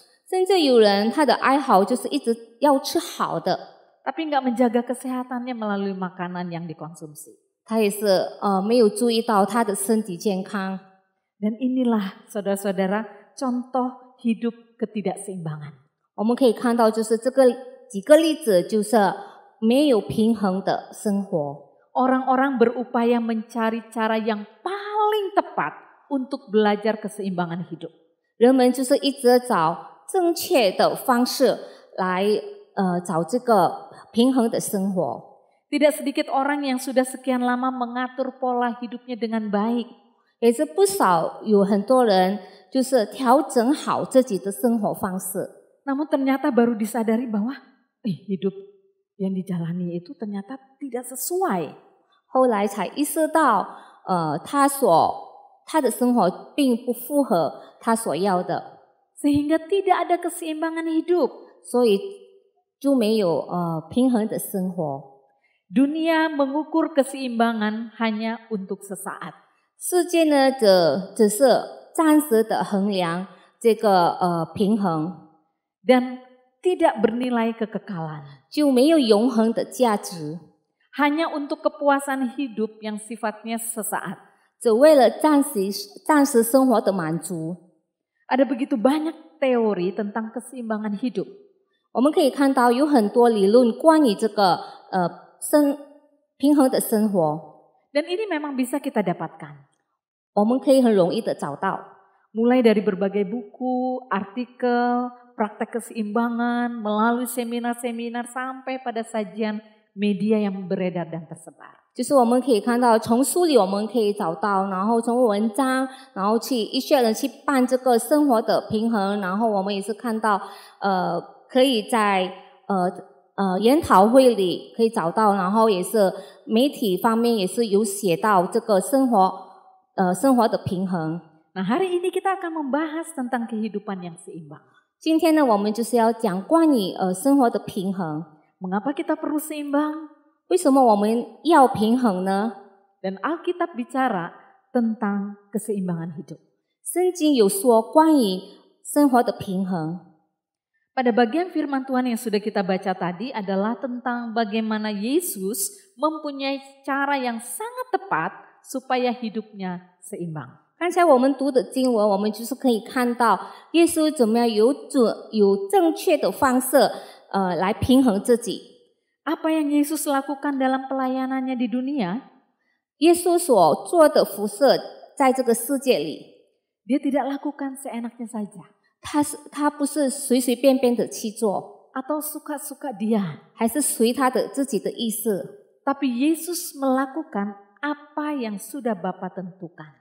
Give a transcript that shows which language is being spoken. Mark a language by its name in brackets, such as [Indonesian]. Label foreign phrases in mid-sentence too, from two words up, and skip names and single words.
[Chinese] 甚至有人他的爱好就是一直要吃好的， [Indonesian] tapi nggak menjaga kesehatannya melalui makanan yang dikonsumsi. [Chinese] 他也是没有注意到他的身体健康。 [Indonesian] Dan inilah saudara-saudara contoh hidup ketidakseimbangan. [Chinese] 我们可以看到，就是这个几个例子，就是没有平衡的生活。 [Indonesian] Orang-orang berupaya mencari cara yang paling tepat untuk belajar keseimbangan hidup. [Chinese] 人们就是一直找正确的方式来找这个平衡的生活。 [Indonesian] Tidak sedikit orang yang sudah sekian lama mengatur pola hidupnya dengan baik. [Chinese] 也是不少有很多人就是调整好自己的生活方式， [Indonesian] Namun ternyata baru disadari bahwa hidup yang dijalani itu ternyata tidak sesuai. [Chinese] 后来才意识到，他的生活并不符合他所要的， [Indonesian] Sehingga tidak ada keseimbangan hidup. [Chinese] 所以就没有平衡的生活。 [Indonesian] Dunia mengukur keseimbangan hanya untuk sesaat. [Chinese] 世界呢，只是暂时的衡量这个平衡， [Indonesian] Dan tidak bernilai kekekalan. [Chinese] 就没有永恒的价值， [Indonesian] Hanya untuk kepuasan hidup yang sifatnya sesaat. [Chinese] 只为了暂时生活的满足。 [Indonesian] Ada begitu banyak teori tentang keseimbangan hidup. [Chinese] 我们可以看到有很多理论关于这个平衡的生活， [Indonesian] Dan ini memang bisa kita dapatkan. [Chinese] 我们可以很容易的找到。 [Indonesian] Mulai dari berbagai buku, artikel, praktek keseimbangan, melalui seminar-seminar sampai pada sajian media yang beredar dan tersebar. [Chinese] 就是我们可以看到，从书里我们可以找到，然后从文章，然后一些人去办这个生活的平衡，然后我们也是看到，可以在研讨会里可以找到，然后也是媒体方面也是有写到这个生活的平衡。 [Indonesian] Nah, hari ini kita akan membahas tentang kehidupan yang seimbang. [Chinese] 今天呢，我们就是要讲关于生活的平衡。 [Indonesian] Mengapa kita perlu seimbang? [Chinese] 为什么我们要平衡呢？ [Indonesian] Dan Alkitab bicara tentang keseimbangan hidup. [Chinese] 圣经有说关于生活的平衡。 [Indonesian] Pada bagian firman Tuhan yang sudah kita baca tadi adalah tentang bagaimana Yesus mempunyai cara yang sangat tepat supaya hidupnya seimbang. [Chinese] 刚才我们读的经文，我们就是可以看到耶稣怎么样有正确的方式，来平衡自己。 [Indonesian] Apa yang Yesus lakukan dalam pelayanannya di dunia? [Chinese] 耶稣所做的服事，在这个世界里， [Indonesian] Dia tidak lakukan seenaknya saja [Chinese] 他不是随随便便的去做， [Indonesian] atau suka-suka dia. [Chinese] 还是随他的自己的意思。 [Indonesian] Tapi Yesus melakukan apa yang sudah Bapa tentukan.